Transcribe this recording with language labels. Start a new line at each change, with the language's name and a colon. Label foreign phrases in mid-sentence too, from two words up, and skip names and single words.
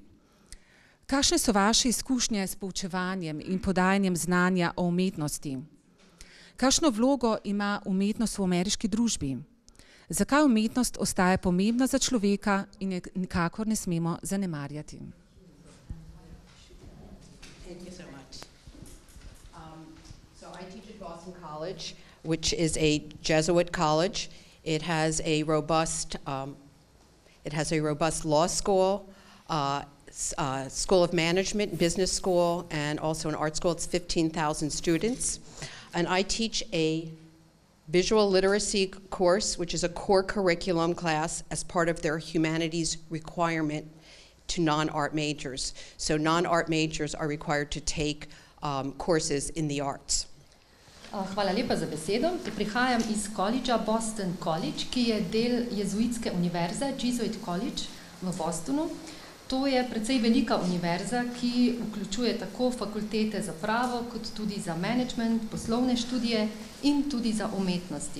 Slovenian: Kakšne so vaše izkušnje s poučevanjem in podajanjem znanja o umetnosti? Kakšno vlogo ima umetnost v ameriški družbi? Zakaj umetnost ostaja pomembna za človeka in je nikakor ne smemo zanemarjati?
English: Thank you so much. So I teach at Boston College, which is a Jesuit college. It has a robust law school, school of management, business school, and also an art school. It's 15,000 students. And I teach a visual literacy course, which is a core curriculum class as part of their humanities requirement to non-art majors. So non-art majors are required to take courses in the arts.
Slovenian: Hvala lepa za besedo. Prihajam iz koledža Boston College, ki je del jezuitske univerze, Jesuit College v Bostonu. To je precej velika univerza, ki vključuje tako fakultete za pravo, kot tudi za management, poslovne študije in tudi za umetnosti.